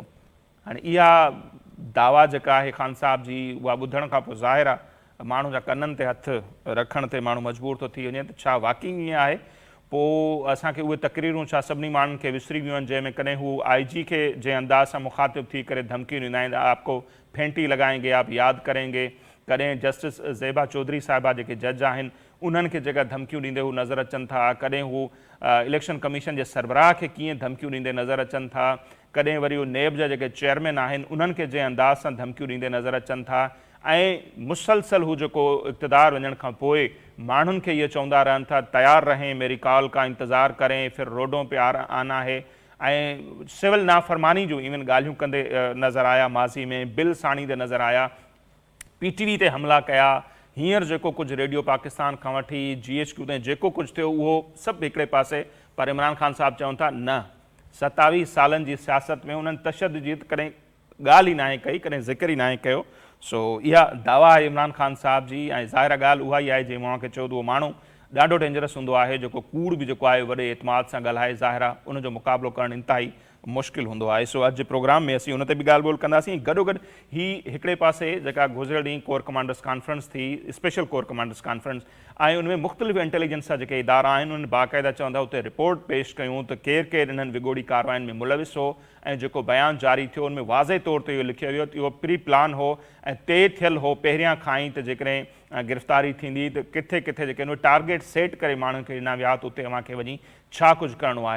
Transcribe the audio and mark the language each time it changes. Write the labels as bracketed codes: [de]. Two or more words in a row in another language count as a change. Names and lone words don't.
[sd] हाणे इहा दावा जेका आहे ख़ान साहब जी उहा ॿुधण खां पोइ ज़ाहिर आहे माण्हू जा कननि ते हथु रखण ते माण्हू मजबूर थो थी वञे त छा वाक़ई ईअं आहे। पोइ असांखे उहे तक़रीरूं छा सभिनी माण्हुनि खे विसरी वियूं आहिनि जंहिंमें कॾहिं हू IG खे जंहिं अंदाज़ सां मुखातिब थी करे धमकियूं ॾींदा आहिनि, [ur] آپکو فینٹی لگائیں گے، آپ یاد کریں گے. [sd] कॾहिं जस्टिस ज़ेबा चौधरी साहिबा जेके जज आहिनि उन्हनि खे जेका धमकियूं ॾींदे हू नज़र अचनि था, कॾहिं हू इलेक्शन कमीशन जे सरबराह खे कीअं धमकियूं ॾींदे नज़र अचनि था, कॾहिं वरी उहे नेब जा जेके चेयरमैन आहिनि उन्हनि खे जंहिं अंदाज़ सां धमकियूं ॾींदे नज़र अचनि था। ऐं मुसलसल हू जेको इक़्तिदार वञण खां पोइ माण्हुनि खे इहे चवंदा रहनि था [ur] تیار رہیں، میری کال کا انتظار کریں، پھر روڈوں پہ آنا ہے. [sd] ऐं सिविल नाफ़रमानी जूं इवन ॻाल्हियूं कंदे नज़र आया, माज़ी में बिल साणींदे नज़र आया, PTV ते हमला कया। हींअर जेको कुझु रेडियो पाकिस्तान खां वठी GHQ ताईं जेको कुझु थियो उहो सभु हिकिड़े पासे, पर इमरान ख़ान साहब चवनि था न 27 सालनि जी सियासत में उन्हनि तशदुद जी कॾहिं ॻाल्हि ई नाहे कई, कॾहिं ज़िक्र ई नाहे कयो। सो इहा दावा आहे इमरान ख़ान साहब जी। ऐं ज़ाहिर ॻाल्हि उहा ई आहे जीअं मां खे चयो त उहो माण्हू ॾाढो डेंजरस हूंदो आहे जेको कूड़ बि जेको आहे वॾे एतमाद सां ॻाल्हाए, ज़ाहिर आहे उनजो मुक़ाबिलो करणु इंतिहाई मुश्किल हूंदो आहे। सो अॼु जे प्रोग्राम में असीं उन ते बि ॻाल्हि ॿोल कंदासीं। गॾोगॾु ही हिकिड़े पासे जेका गुज़िरियल ॾींहुं [en] corps commanders conference [sd] थी, [en] special corps commanders conference, [sd] ऐं उनमें मुख़्तलिफ़ इंटेलिजेंस जा जेके इदारा आहिनि उन्हनि बाक़ाइदा चवंदा उते रिपोर्ट पेश कयूं त केरु केरु इन्हनि विगोड़ी कार्रवाइनि में मुलविस हो, ऐं जेको बयानु जारी थियो उनमें वाज़े तौर ते इहो लिखियो वियो त इहो [en] pre plan [sd] हो ऐं तइ थियलु हो पहिरियां खां ई त जेकॾहिं गिरफ़्तारी थींदी त किथे किथे जेके आहिनि उहे टारगेट सेट करे माण्हुनि खे ॾिना विया त उते अव्हांखे वञी छा कुझु करिणो आहे।